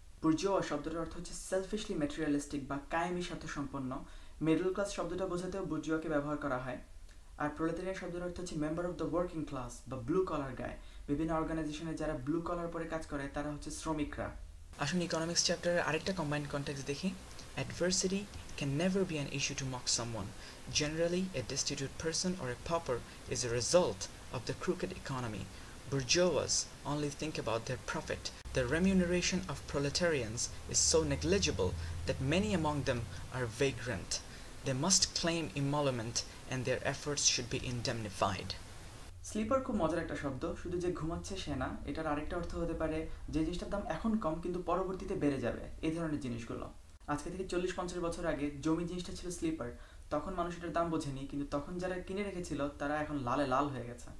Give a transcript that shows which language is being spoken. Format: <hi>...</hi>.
<bn>Bourgeois শব্দটার অর্থ হচ্ছে সেলফিশলি ম্যাটেরিয়ালিস্টিক বা কায়েমি স্বার্থসম্পন্ন। মিডল ক্লাস শব্দটা বোঝাতেও বুর্জোয়াকে ব্যবহার করা হয়। আর প্রোলেটারিয়ান শব্দের অর্থ হচ্ছে</bn> <en>member of the working class</en> <bn>বা</bn> <en>Blue collar guy.</en> <bn>বিভিন্ন অর্গানাইজেশনে যারা ব্লু কলার পরে কাজ করে তারা হচ্ছে শ্রমিকরা। আসুন ইকোনমিক্স চ্যাপ্টারের আরেকটা কম্বাইন্ড কনটেক্সট দেখি।</bn> <en>Adversity can never be an issue to mock someone. Generally, a destitute person or a pauper is a result of the crooked economy. Bourgeois only think about their profit. The remuneration of proletarians is so negligible that many among them are vagrant. They must claim emolument and their efforts should be indemnified.</en> <bn>Sleeper খুব মজার একটা শব্দ, শুধু যে ঘুমাচ্ছে সে না, এটার আরেকটা অর্থ হতে পারে যে জিনিসটার দাম এখন কম কিন্তু পরবর্তীতে বেড়ে যাবে, এই ধরনের জিনিসগুলো। আজকে থেকে 40-50 বছর আগে জমি জিনিসটা ছিল স্লিপার, তখন মানুষ এটার দাম বোঝেনি, কিন্তু তখন যারা কিনে রেখেছিল তারা এখন লালে লাল হয়ে গেছে।</bn>